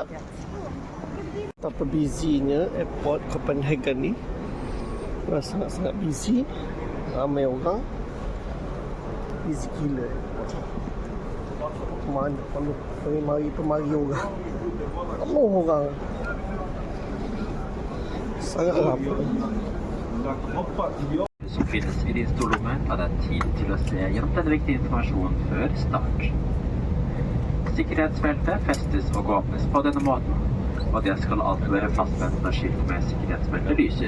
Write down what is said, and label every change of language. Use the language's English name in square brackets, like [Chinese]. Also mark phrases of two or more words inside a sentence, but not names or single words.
[Malay] Betapa busynya airport Copenhagen ni. Sangat-sangat busy. Ramai orang. Busy gila. Mana pemari orang. Penuh orang. Sangat ramai. [Norwegian] Som finns i din storlomma ta deg tid til å se gjennom den viktige informasjonen før start. Sikkerhetsbeltet festes og åpnes på denne måten, og det skal alltid være fastspent når skiltet med sikkerhetsbeltet lyser.